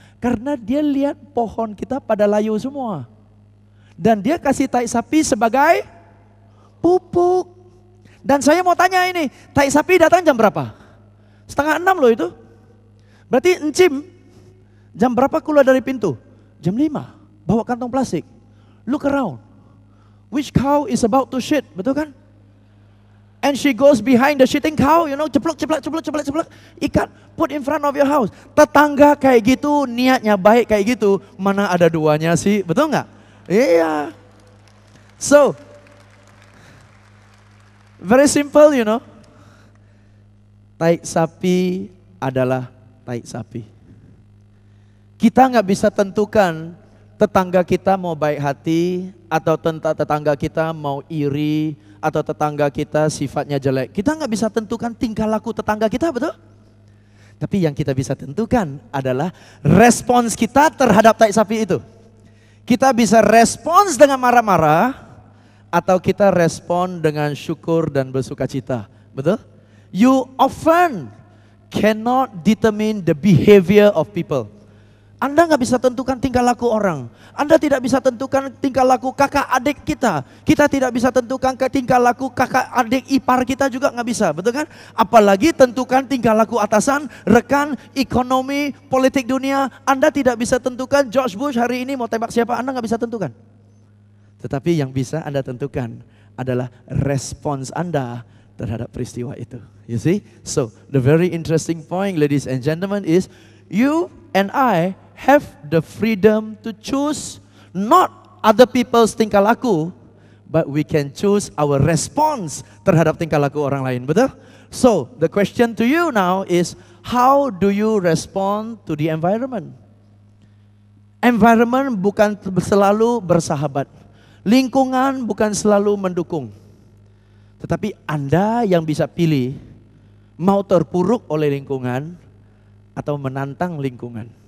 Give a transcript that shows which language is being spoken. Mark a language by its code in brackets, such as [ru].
[id] Karena dia lihat pohon kita pada layu semua. Dan dia kasih tai sapi sebagai pupuk. Dan saya mau tanya ini, tai sapi datang jam berapa? 5:30 loh itu. Berarti encim, jam berapa keluar dari pintu? Jam 5, bawa kantong plastik. [en] Look around. Which cow is about to shit, [id] betul kan? [en] And she goes behind the shitting cow, [id] ceplok, ikat, [en] put in front of your house. [id] Tetangga kayak gitu, niatnya baik kayak gitu, mana ada duanya sih, betul nggak? Iya. [en] So, very simple, [id] Tai sapi adalah tai sapi. Kita nggak bisa tentukan tetangga kita mau baik hati, atau tetangga kita mau iri, atau tetangga kita sifatnya jelek. Kita nggak bisa tentukan tingkah laku tetangga kita, betul? Tapi yang kita bisa tentukan adalah respons kita terhadap tai sapi itu. Kita bisa respons dengan marah-marah, atau kita respon dengan syukur dan bersukacita, betul? [en] You often cannot determine the behavior of people. [id] Anda nggak bisa tentukan tingkah laku orang. Anda tidak bisa tentukan tingkah laku kakak adik kita. Kita tidak bisa tentukan tingkah laku kakak adik ipar kita juga nggak bisa, betul kan? Apalagi tentukan tingkah laku atasan, rekan, ekonomi, politik dunia. Anda tidak bisa tentukan George Bush hari ini mau tembak siapa, Anda nggak bisa tentukan. Tetapi yang bisa Anda tentukan adalah respons Anda terhadap peristiwa itu. [en] You see? So, the very interesting point, ladies and gentlemen, is you and I have the freedom to choose not other people's [id] tingkah laku, [en] but we can choose our response [id] terhadap tingkah laku orang lain, betul? [en] So, the question to you now is, how do you respond to the environment? [id] Environment bukan selalu bersahabat. Lingkungan bukan selalu mendukung. Tetapi Anda yang bisa pilih, mau terpuruk oleh lingkungan, atau menantang lingkungan.